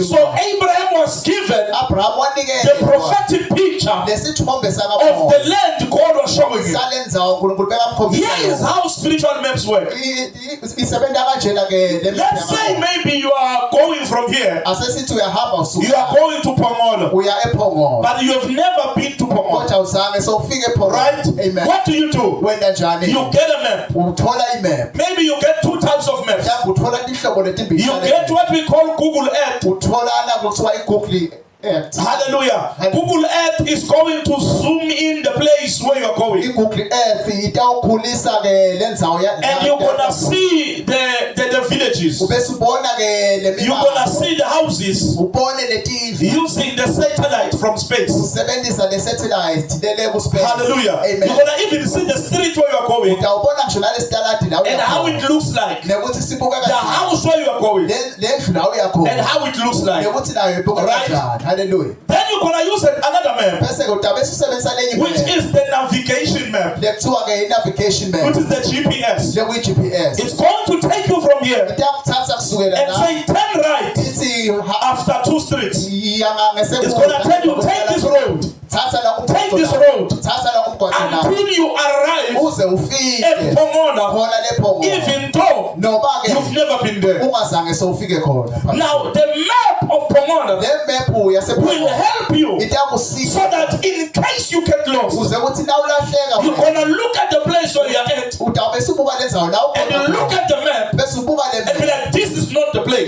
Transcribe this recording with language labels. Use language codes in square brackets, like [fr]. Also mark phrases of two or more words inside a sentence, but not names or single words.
[en] So Abraham was given the prophetic picture of the land God was showing him. Here is how spiritual maps work. Let's say maybe you are going from here. You are going to Pomolo, but you have never been to Pomolo. [ss] awuzange sowufike pho. [en] Right? Amen. What do? You [ss] njani? [en] You get a map. [ss] Uthola imap. [en] Maybe you get two types of maps. [ss] Uthola ihlobo letimbili. [en] You get what we call Google Earth. [ss] Uthola kuthiwa iGoogle Earth. [en] Hallelujah. Google Earth is going to zoom in the place where you are going. [ss] iGoogle Earth itawukhulisa ke lendzawo ya. [en] And you're gonna see the villages. [ss] Ubese ubona ke le. [en] You're gonna see the houses. [ss] Ubone letindlu. [en] Using the satellite from space. [ss] Usebenzisa le satellite lele ku space. [en] Hallelujah. Amen. You're gonna even see the street where you are going. [ss] Utawubona ngisho nale stalati la. [en] And how it looks like. [ss] Nekuthi sibuka [en] the house where you are going. [ss] Lendlu la uyakhona. [en] And how it looks like. [ss] Nekuthi nayo ibuka kanjani. [en] Hallelujah. Then you're gonna use another map. [ss] Bese utabese usebenzisa lenye map. [en] Which is the navigation map. [ss] Lekuthiwa ke [en] navigation map. Which is the GPS. [ss] Lekwi GPS. [en] It's going to take you from here. [ss] Itakuthatha kusukela [en] And [ss] la. [en] say turn right. [ss] Ithi [en] after 2 streets. It's It's gonna tell you take this road. Take this road. Until you arrive at Pomona. Even though you've never been there. Now the map of Pomona will help you so that in case you get lost, you're gonna look at the place where you're at and you look at the map and be like, this is not the place.